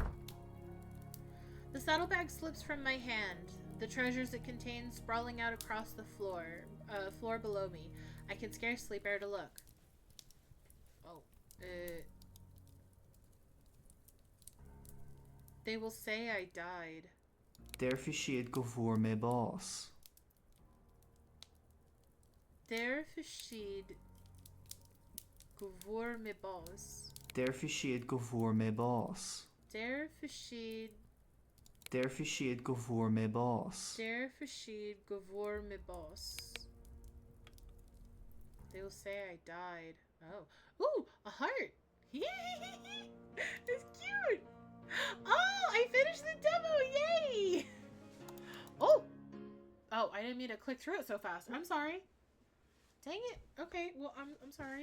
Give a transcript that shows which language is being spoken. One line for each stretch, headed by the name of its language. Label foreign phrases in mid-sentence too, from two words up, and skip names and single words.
English: The saddlebag slips from my hand, the treasures it contains sprawling out across the floor below me. I can scarcely bear to look. Oh, They will say I died.
Irish: Derfi siad go bhfuair mé bás. Derfi siad go bhfuair mé bás. Derfi siad go bhfuair mé bás. Derfi siad... Derfi siad go bhfuair mé bás. Derfi siad go bhfuair mé bás.
English: They will say I died. Oh. Ooh, a heart! It's cute! Oh, I finished the demo! Yay! Oh! Oh, I didn't mean to click through it so fast. I'm sorry. Dang it. Okay, well, I'm sorry.